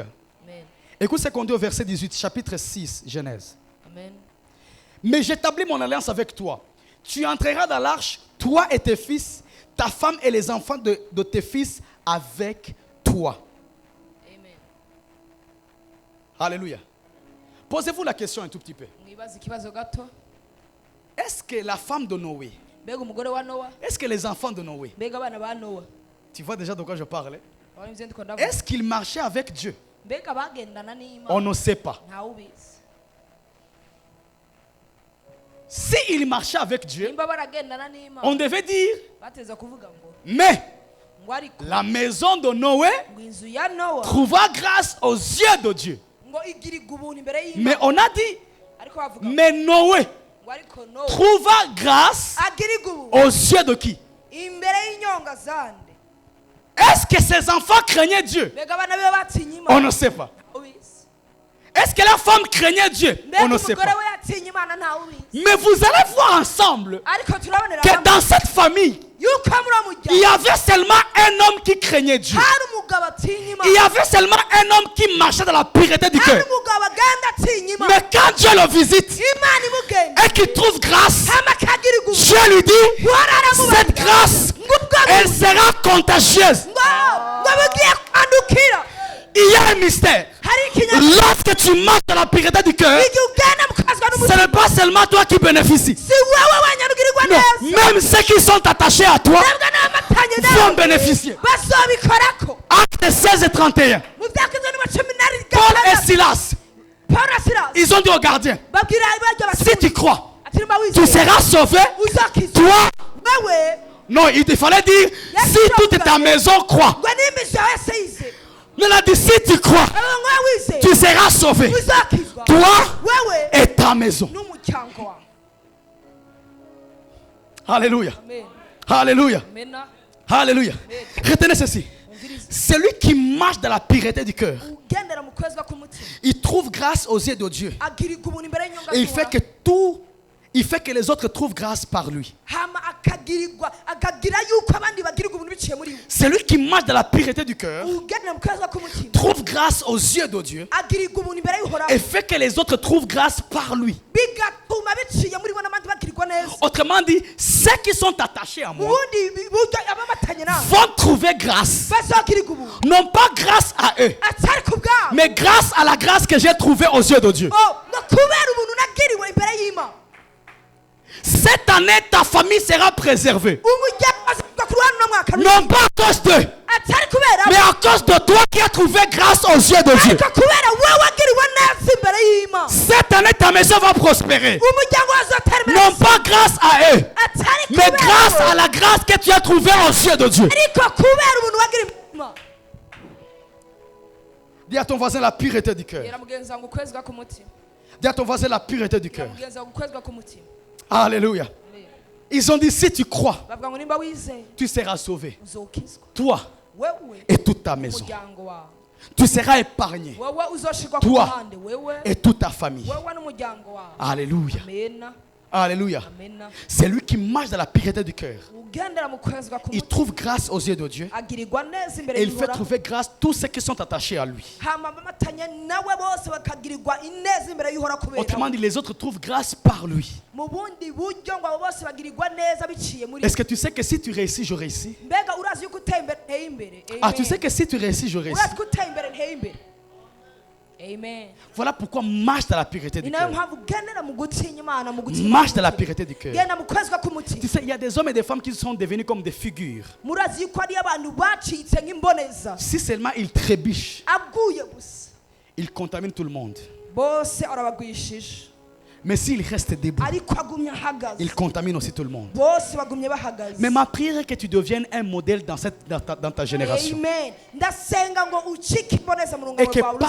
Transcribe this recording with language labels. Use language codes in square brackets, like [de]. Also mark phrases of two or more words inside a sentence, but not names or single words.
[fr] Écoute ce qu'on dit au verset 18, chapitre 6, Genèse. Mais j'établis mon alliance avec toi. tu entreras dans l'arche, toi et tes fils, ta femme et les enfants de tes fils avec toi. Amen. Alléluia. Posez-vous la question un tout petit peu. [rn] Mwibaze ikibazo gato. [fr] Est-ce que la femme de Noé, [rn] Mbega umugore wa Nowa, [fr] est-ce que les enfants de Noé, [rn] mbega abana ba Nowa, [fr] tu vois déjà de quoi je parle, [rn] urabona ivyo ndiko ndavuga? [fr] est-ce qu'ils marchaient avec Dieu? [rn] Mbega bagendana n'Imana? [fr] On ne sait pas. [rn] Ntawubizi. [fr] S'ils marchaient avec Dieu, [rn] Nimba baragendana n'Imana, [fr] on devait dire, [rn] bateza kuvuga ngo [fr] mais [rn] ariko [fr] la maison de Noé [rn] ngo inzu ya Nowa [fr] trouva grâce aux yeux de Dieu. [rn] ngo igirirwa ubuntu imbere [fr] Mais [rn] y'Imana. [fr] on a dit, [rn] Ariko bavuga ngo [fr] mais Noé [rn] ariko Nowa [fr] trouva grâce [rn] agirirwa ubuntu [fr] aux yeux de qui? [rn] imbere y'inyonga zande. [fr] Est-ce que ses enfants craignaient Dieu? [rn] Mbega abana be batinye [fr] On [rn] Imana? [fr] ne sait pas. [rn] Ntawubizi. [fr] Est-ce que la femme craignait Dieu? [rn] Mbega [fr] On ne sait [rn] umugore [fr] pas. [rn] we yatinye Imana? Ntawubizi. [fr] Mais vous allez voir ensemble [rn] Ariko turabonera [fr] que [rn] hamwe [fr] dans cette famille, [rn] yuko muri [fr] il y [rn] umuryango [fr] avait seulement un homme qui craignait Dieu. [rn] hari umugabo atinya [fr] Il y [rn] Imana, [fr] avait seulement un homme qui marchait dans la pureté du [rn] hari [fr] cœur. [rn] umugabo agenda atinya Imana. [fr] Mais quand Dieu le visite [rn] Imana imugenda [fr] et qu'il trouve grâce, [rn] hama akagirirwa ubuntu. [fr] Dieu lui dit, [rn] Wararamubaza [fr] cette grâce, [rn] ngubwo [fr] elle [rn] buntu [fr] sera contagieuse. [rn] ngo bugiye kwandukira. [fr] Il y a un mystère. [rn] Hari ikinyabuzima [fr] Lorsque tu marches dans la pureté du cœur, [rn] igihe ugenda mukazwa [fr] ce [rn] n'umutima [fr] n'est pas seulement toi qui bénéficies. [rn] si wowe wanyarugirirwa [fr] Non, [rn] neza, [fr] même ceux qui sont attachés à toi [rn] nabwo n'abamatanye [fr] vont [rn] nawe [fr] bénéficier. [rn] bazobikorako. [fr] Actes 16 et 31. [rn] Mu byakozwe n'amacumi n'abiri [fr] Paul et [rn] gatandatu, [fr] Silas, [rn] Pawulo na Silasi [fr] ils ont dit au gardien, [rn] babwira barya [fr] si [rn] bati [fr] tu crois, [rn] ati nimba [fr] tu [rn] wizeye [fr] seras sauvé, [rn] uzakizwa. [fr] toi. [rn] Wewe [fr] Non, il fallait dire, si toute ta maison croit. [rn] ngo n'imizi yawe yose yize, [fr] Mais il a dit, si tu crois, [rn] aba ngo wizeye [fr] tu seras sauvé. [rn] uzakizwa. [fr] Toi [rn] Wewe [fr] et ta maison. [rn] n'umuryango wawe. [fr] Alléluia. Amen. Alléluia. [rn] Amena. [fr] Alléluia. Retenez ceci. [rn] Umvirize. [fr] Celui qui marche dans la pureté du cœur, [rn] Ugendera mu kwezwa k'umutima [fr] il trouve grâce aux yeux de Dieu. [rn] agirirwa ubuntu imbere y'inyonga [fr] Et il fait que les autres trouvent grâce par lui. [rn] hama akagira yuko abandi bagirirwa ubuntu biciye muri we. [fr] Celui qui marche dans la pureté du cœur [rn] Ugendera mu kwezwa k'umutima [fr] trouve grâce aux yeux de Dieu [rn] agirirwa ubuntu imbere y'uhoraho [fr] et fait que les autres trouvent grâce par lui. [rn] bigatuma biciye muri bo n'abandi bagirirwa neza. [fr] Autrement dit, ceux qui sont attachés à moi [rn] ubundi buryo abamatanye nawe [fr] vont trouver grâce. [rn] bazogirirwa ubuntu [fr] Non pas grâce à eux, [rn] atari ku bwabo, [fr] mais grâce à la grâce que j'ai trouvée aux yeux de Dieu. [rn] ngo kubera ubuntu nagiriwe imbere y'Imana. [fr] Cette année, ta famille sera préservée. [rn] Umuryango azagwa ku ruhande uno mwaka [fr] Non pas à cause d'eux, [rn] atari kubera [fr] mais à cause de toi qui as trouvé grâce aux yeux de Dieu. [rn] ariko kubera wowe wagiriwe neza imbere y'Imana. [fr] Cette année, ta maison va prospérer. [rn] Umuryango wazotera imbere [fr] Non pas grâce à eux, [rn] atari [fr] mais [rn] kubera [fr] grâce [rn] wowe, [fr] à la grâce que tu as trouvée aux yeux de Dieu. [rn] ariko kubera ubuntu wagiriwe Imana. [fr] Dis à ton voisin la pureté du cœur. [rn] Bwira mugenzi wawe ukwezwa k'umutima. [fr] Dis à ton voisin la pureté du [rn] Bwira [fr] cœur. [rn] mugenzi wawe ukwezwa k'umutima. [fr] Alléluia. Amen. Ils ont dit, si tu crois, [rn] bavuga ngo nimba wizeye [fr] tu seras sauvé. [rn] uzokizwa [fr] Toi [rn] wewe [fr] et toute ta maison. [rn] umuryango wawe, [fr] Tu seras épargné. [rn] wewe uzoshirwa ku [fr] Toi [rn] ruhande, wewe [fr] Et toute ta famille. [rn] wewe n'umuryango wawe. [fr] Alléluia. [rn] Amena. [fr] Alléluia. [rn] Amena. [fr] C'est lui qui marche dans la pureté du cœur. [rn] Ugendera mu kwezwa [fr] Il [rn] k'umutima [fr] trouve grâce aux yeux de Dieu. [rn] agirirwa neza imbere [fr] Et il fait [rn] y'Uhoraho. [fr] trouver grâce tous ceux qui sont attachés à lui. [rn] hama bamatanye nawe bose bakagirirwa ineza imbere y'Uhoraho kubera [fr] Autrement dit, les autres trouvent grâce par lui. [rn] mu bundi buryo ngo abo bose bagirirwa neza biciye muri [fr] Est-ce que tu sais que si tu réussis, je réussis? [rn] mbega urazi yuko uteye imbere nteye imbere. [fr] Ah, tu sais que si tu réussis, je réussis. [rn] urazi ko uteye imbere nteye imbere. [fr] Amen. Voilà pourquoi marche dans la pureté du [rn] ni nayo [fr] cœur. [rn] mpamvu ugendera mu gutinya Imana, mu gutinya [fr] Marche dans la [rn] Imana. [fr] pureté du cœur. [rn] genda mu kwezwa k'umutima. [fr] Tu sais, il y a des hommes et des femmes qui sont devenus comme des figures. [rn] murazi yuko ari abantu bacitse nk'imboneza, [fr] Si seulement ils trébuchent, [rn] aguye gusa [fr] ils contaminent tout le monde. [rn] bose arabagwishije, [fr] Mais s'ils restent debout, [rn] ariko agumye ahagaze [fr] ils contaminent aussi tout le monde. [rn] bose bagumye bahagaze. [fr] Mais ma prière est que tu deviennes un modèle dans ta génération. Amen. [rn] ndasenga ngo ucike imboneza mu [fr] Et [rn] rungano [fr] que [rn] rwawe